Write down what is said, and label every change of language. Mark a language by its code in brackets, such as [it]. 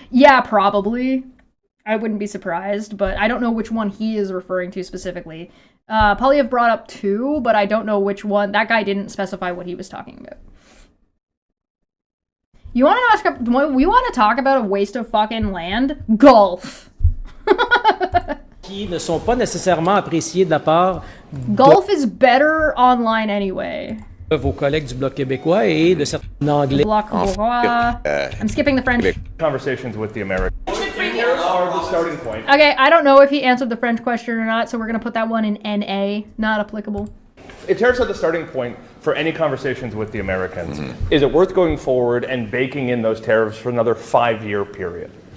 [en] Yeah, probably. I wouldn't be surprised, but I don't know which one he is referring to specifically. Polyev brought up two, but I don't know which one. That guy didn't specify what he was talking about. We want to talk about a waste of fucking land? Golf. [fr] Qui ne sont pas nécessairement appréciés de la part [en] Golf is better online anyway. [fr] de vos collègues du Bloc québécois et de certains anglais. [en] Bloc québécois. I'm skipping the French. Conversations with the Americans. Here are the starting point. Okay, I don't know if he answered the French question or not, so we're going to put that one in NA. Not applicable. If tariffs are the starting point for any conversations with the Americans, is it worth going forward and baking in those tariffs for another 5-year period?